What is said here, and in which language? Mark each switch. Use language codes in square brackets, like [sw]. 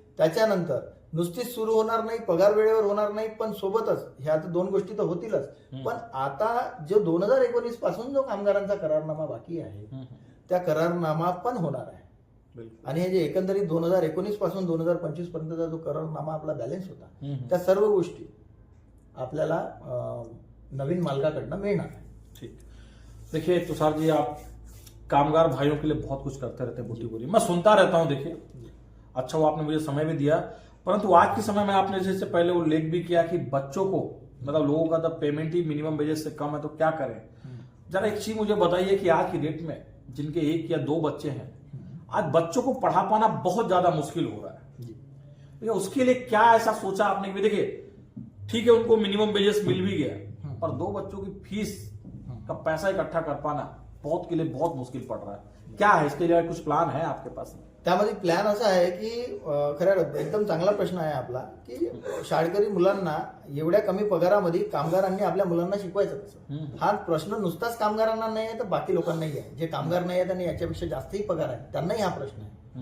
[mr] त्याच्यानंतर नुसतीच सुरू होणार नाही, पगार वेळेवर होणार नाही, पण सोबतच ह्या आता 2 गोष्टी तर होतीलच, पण आता जो 2019 पासून जो कामगारांचा करारनामा बाकी आहे त्या करारनामा पण होणार आहे. बिलकुल. आणि हे जे एकंदरीत 2019 पासून 2025 पर्यंतचा जो करारनामा आपला बॅलन्स होता त्या सर्व गोष्टी आपल्याला नवीन मालकाकडनं मिळणार आहे. ठीक. [hi] देखिए तुषार जी, आप कामगार भाइयों के लिए बहुत कुछ करते रहते हैं बुटीबोरी, मैं सुनता रहता हूं. देखिए अच्छा वो आपने मुझे समय भी दिया, परंतु आज के समय में आपने जैसे पहले वो उल्लेख भी किया कि बच्चों को मतलब लोगों का तो पेमेंट ही मिनिमम वेजेस से कम है तो क्या करें. जरा एक चीज मुझे बताइए कि आज की डेट में जिनके 1 या 2 बच्चे हैं, आज बच्चों को पढ़ा पाना बहुत ज्यादा मुश्किल हो रहा है. तो उसके लिए क्या ऐसा सोचा आपने कि देखिए ठीक है उनको मिनिमम वेजेस मिल भी गया, पर 2 बच्चों की फीस का पैसा इकट्ठा कर पाना बहुत के लिए बहुत मुश्किल पड़ रहा है. क्या है इसके लिए कुछ प्लान है आपके पास? [mr] त्यामध्ये प्लॅन असा आहे की खऱ्या एकदम चांगला प्रश्न आहे आपला की शाळकरी मुलांना एवढ्या कमी पगारामध्ये कामगारांनी आपल्या मुलांना शिकवायचं कसं. हा प्रश्न नुसताच कामगारांना नाही आहे तर बाकी लोकांनाही आहे. जे कामगार नाही आहेत आणि याच्यापेक्षा जास्तही पगार आहे त्यांनाही हा प्रश्न आहे.